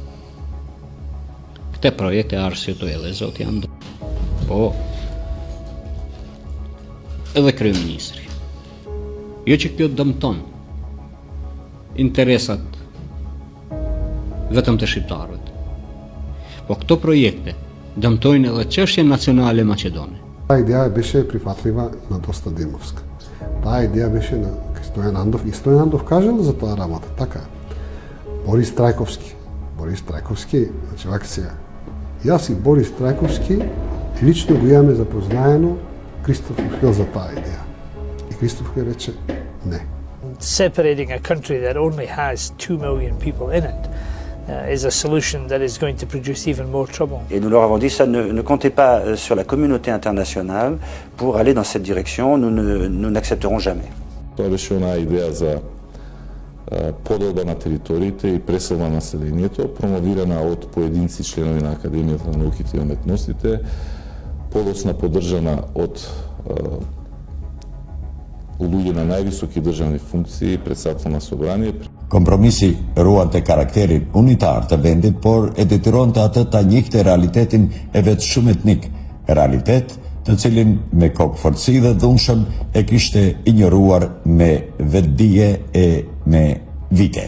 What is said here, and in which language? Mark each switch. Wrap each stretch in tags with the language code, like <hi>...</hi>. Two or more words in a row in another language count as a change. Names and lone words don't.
<sq>Këtë projekt e arsyetoi edhe zoti Ando, po edhe kryeministri. Jo që kjo dëmton interesat vetëm të shqiptarëve, po këto projekte dëmtojnë edhe çështjen nacionale maqedone.</sq> <mk>Таа идеја беше прифатлива на доста Димовска. Таа идеја беше на Стојан Андов и Стојан Андов кажал за тоа работа. Така. Борис Трајковски, значи вака сега. Јас и Борис Трајковски лично го имаме запознаено Кристоф Хил за таа идеја. И Кристоф Хил рече не.</mk> <en>Separating a country that only has 2 million people in it is a solution that is going to produce even more trouble.</en> <fr>Et nous leur avons dit ça, ne comptez pas sur la communauté internationale pour aller dans cette direction, nous n'accepterons jamais.</fr> <mk>Тоа беше онаа идеја за поделба на териториите и преселба на населението, промовирана од поединци членови на Академијата на науките и уметностите, подоцна поддржана од луѓе на највисоки државни функции, председател на собрание.</mk> <sq>Kompromisi ruante karakterin unitar të vendit, por e detyronte atë ta njihte realitetin e vetë shumë etnik, realitet të cilin me kokëfortësi dhe dhunshëm e kishte injoruar me vetdije e me vite.</sq>